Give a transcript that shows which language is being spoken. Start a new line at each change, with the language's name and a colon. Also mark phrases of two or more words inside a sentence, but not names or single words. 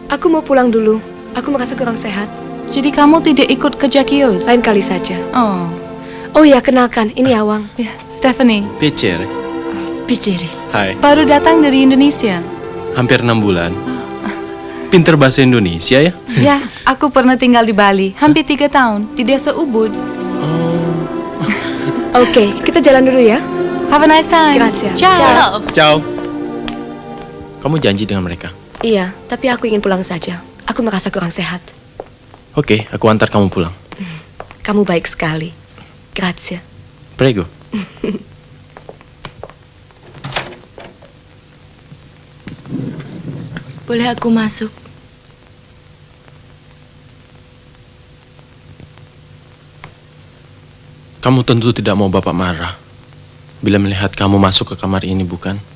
Indonesian: mau pulang dulu. Aku merasa kurang sehat. Jadi kamu tidak ikut ke Jackios? Lain kali saja. Oh. Oh ya, kenalkan, ini Awang. Ya, Stephanie.
Italian: Piacere. Piacere.
Indonesian: Hai. Baru datang dari Indonesia. Hampir 6 bulan. Pinter bahasa Indonesia ya? Ya, aku pernah tinggal di Bali. Hampir 3 tahun. Di desa Ubud. Oke, kita jalan dulu ya.
English: Have a nice time.
Italian: Grazie. Ciao. Ciao.
Indonesian: Kamu janji dengan mereka? Iya, tapi aku ingin pulang saja. Aku merasa kurang sehat. Oke, aku antar kamu pulang. Kamu baik sekali.
Italian: Grazie. Prego.
Indonesian: Boleh aku masuk? Kamu tentu tidak mau Bapak marah bila melihat kamu masuk ke kamar ini, bukan?